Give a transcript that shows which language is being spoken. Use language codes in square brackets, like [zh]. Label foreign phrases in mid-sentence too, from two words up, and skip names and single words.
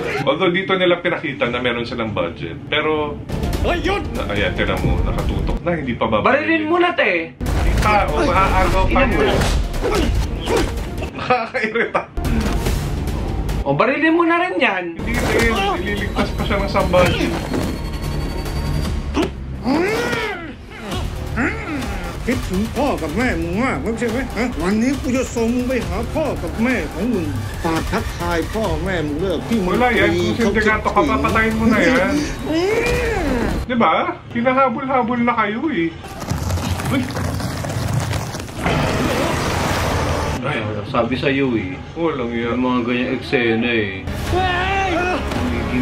[tl] Although dito nila pinakita na meron silang budget. Pero, ayan, tinan mo, nakatutok na, hindi pa babarilin. Barilin mo na, te. Hindi pa, o maaagaw pa mo. Nakakairita. O, barilin mo na rin yan. Hindi rin, ililigtas pa siya ng somebody. [th] คิดถึงพ่อกับแม่มึงมากไม่ใช่ไหมฮะวันนี้กูจะส่งมึงไปหาพ่อกับแม่ของมึงฝากทักทายพ่อแม่มึงเลิกพี่มึง [tl] Wala yan, kung sindikato ka, papatayin mo na yan. Diba? Hinahabol-habol na kayo eh. Uy! Ay, sabi sa'yo eh. Walang yan. Yung mga ganyang eksena eh. Magiging